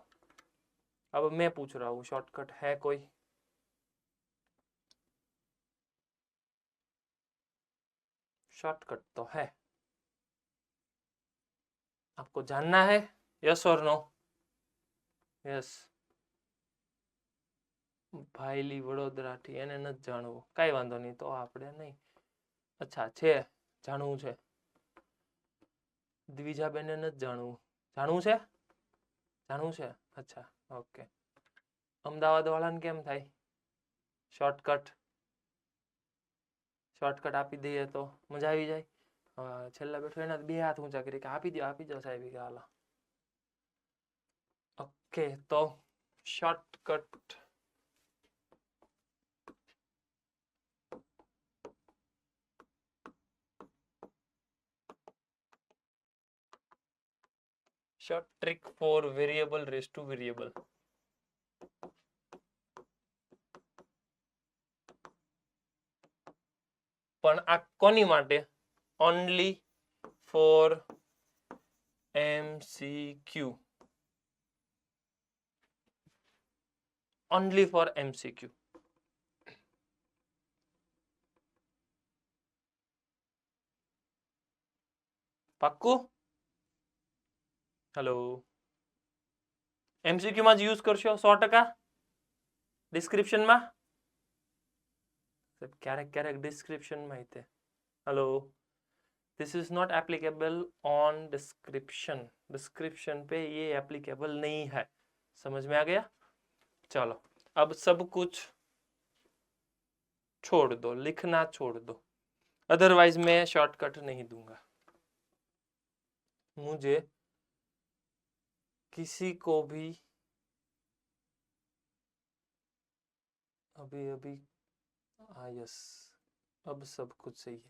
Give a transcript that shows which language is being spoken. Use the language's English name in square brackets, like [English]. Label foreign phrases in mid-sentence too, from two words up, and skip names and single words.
[Hindi] अब मैं पूछ रहा हूँ, शॉर्टकट है कोई? शॉर्टकट तो है, आपको जानना है? यस और नो? यस। [Gujarati] ભાઈલી વડોદરાથી, એને નથી જાણવું, કાંઈ વાંધો નહીં, તો આપણે નહીં. અચ્છા છે, જાણવું છે. દ્વિજાબેનને નથી જાણવું. જાણવું છે? જાણવું છે, અચ્છા ઓકે. અમદાવાદ વાળાને કેમ થાય? શોર્ટકટ આપી દઈએ તો મજા આવી જાય. છેલ્લા બેઠો એના બે હાથ ઊંચા કરી કે આપી દો સાહેબ કે હાલો. [English] ઓકે, તો શોર્ટકટ short trick for variable raised to variable. [Gujarati] પણ આ કોની માટે? [English] only for MCQ. only for MCQ. [Gujarati] પાક્કું? હેલો, MCQ માં જ યુઝ કરશો 100%? ડિસ્ક્રિપ્શનમાં ક્યારેક ડિસ્ક્રિપ્શનમાં તે હેલો, [English] This is not applicable on description [Hindi] पे, ये एप्लीकेबल नहीं है। समझ में आ गया? चलो, अब सब कुछ छोड़ दो, लिखना छोड़ दो, अदरवाइज मैं शॉर्टकट नहीं दूंगा। मुझे किसी को भी अभी हाँ यस, अब सब कुछ सही है।